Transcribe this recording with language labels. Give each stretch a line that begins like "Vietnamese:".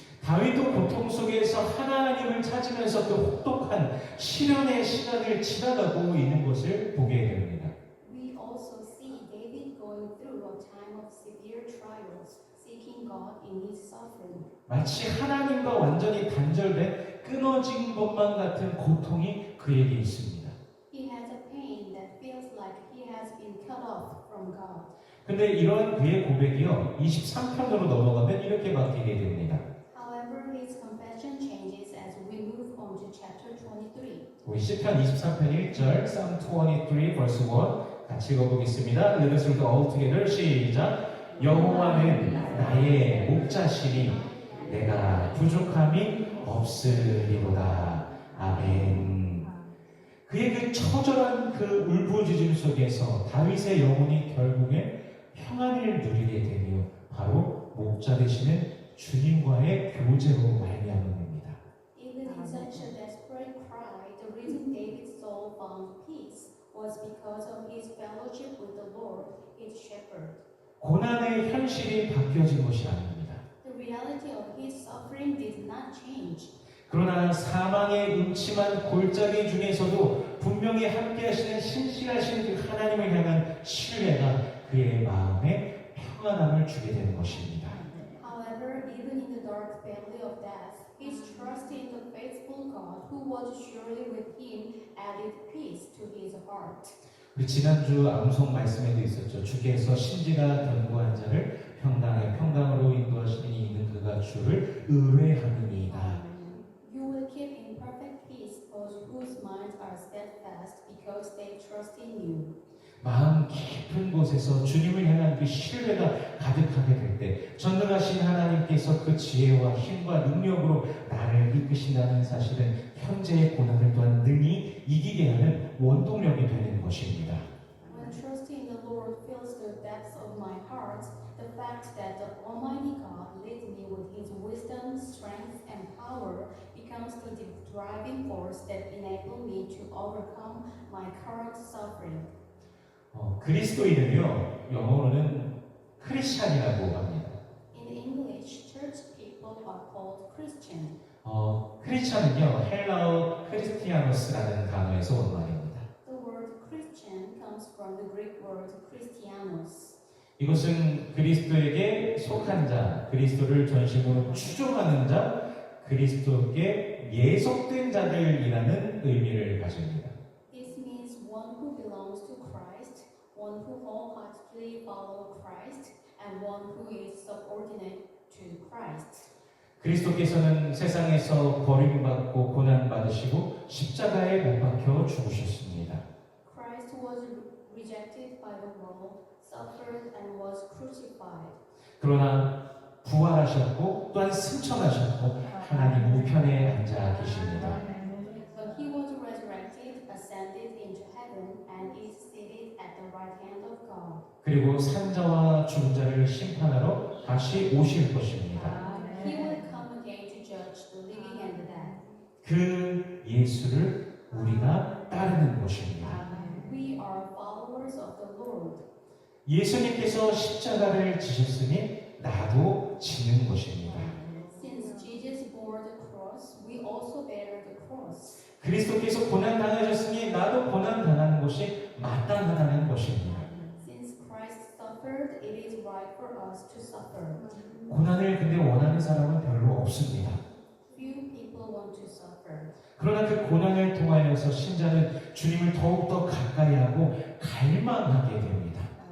Korean: 다윗도 고통 속에서 하나님을 찾으면서 그 혹독한 시련의 시간을 지나가고 있는 것을 보게 됩니다.
English: We also see David going through a time of severe trials, seeking God in his suffering.
Korean: 마치 하나님과 완전히 단절된 끊어진 것만 같은 고통이 그에게 있습니다.
English: He has a pain that feels like he has been cut off wrath from God.
Korean: 근데 이러한 그의 고백이요 23편으로 넘어가면 이렇게 바뀌게 됩니다.
English: However, his compassion changes as we move on to chapter 23.
Korean: 우리 시편 24편 1절
English: Psalm 23 verse 1
Korean: 같이 읽어보겠습니다.
English: Let us read all together.
Korean: 시작. 여호와는 나의 목자시니 내가 부족함이 없으리로다. 아멘. 그의 그 처절한 그 울부짖음 속에서 다윗의 영혼이 결국에 평안을 누리게 되며 바로 목자 되시는 주님과의 교제로 말미암음입니다.
English: Even in such a desperate cry, the reason David's soul found peace was because of his fellowship with the Lord, his shepherd.
Korean: 고난의 현실이 바뀌어진 것이 아닙니다.
English: The reality of his suffering did not change.
Korean: 그러나 사망의 음침한 골짜기 중에서도 분명히 함께하시는 신실하신 그 하나님을 향한 신뢰가 그의 마음에 평안함을 주게 되는 것입니다.
English: However, even in the dark valley of death, his trust in the faithful God who was surely with him added peace to his heart.
Korean: 우리 지난주 암송 말씀에도 있었죠. 주께서 신지가 견고한 자를 평강에 평강으로 인도하시니 이는 그가 주를 의뢰함이니이다.
English: You will keep in perfect peace those whose minds are steadfast because they trust in you.
Korean: 마음 깊은 곳에서 주님을 향한 그 신뢰가 가득하게 될 때 전능하신 하나님께서 그 지혜와 힘과 능력으로 나를 이끄신다는 사실은 현재의 고난을 또한 능히 이기게 하는 원동력이 되는 것입니다.
English: When trusting the Lord fills the depths of my heart, the fact that the Almighty God leads me with His wisdom, strength, and power becomes the driving force that enables me to overcome my current suffering.
Korean: 그리스도인은요 영어로는 크리스찬이라고 합니다.
English: In English, church people are called Christian.
Korean: 크리스찬은요 헬라어 크리스티아노스라는 단어에서 온 말입니다.
English: The word Christian comes from the Greek word Christianos.
Korean: 이것은 그리스도에게 속한 자, 그리스도를 전심으로 추종하는 자, 그리스도께 예속된 자들이라는 의미를 가집니다.
English: This means one who belongs to Christ, one who wholeheartedly follows Christ, and one who is subordinate to Christ.
Korean: 그리스도께서는 세상에서 버림받고 고난받으시고 십자가에 못 박혀 죽으셨습니다.
English: Christ was rejected by the world, suffered and was crucified.
Korean: 그러나 부활하셨고 또한 승천하셨고 하나님 우편에 앉아 계십니다.
English: But he was resurrected, ascended into heaven, and is seated at the right hand of God.
Korean: 그리고 산자와 죽은 자를 심판하러 다시 오실 것입니다.
English: He will come again to judge the living and the dead.
Korean: 그 예수를 우리가 따르는 것입니다.
English: We are followers of the Lord.
Korean: 예수님께서 십자가를 지셨으니 나도 지는 것입니다.
English: Since Jesus bore the cross, we also bear the cross.
Korean: 그리스도께서 고난 당하셨으니 나도 고난 당하는 것이 마땅하다는 것입니다.
English: Since Christ suffered, it is right for us to suffer.
Korean: 고난을 근데 원하는 사람은 별로 없습니다.
English: Few people want to suffer.
Korean: 그러나 그 고난을 통하여서 신자는 주님을 더욱더 가까이 하고 갈망하게 됩니다.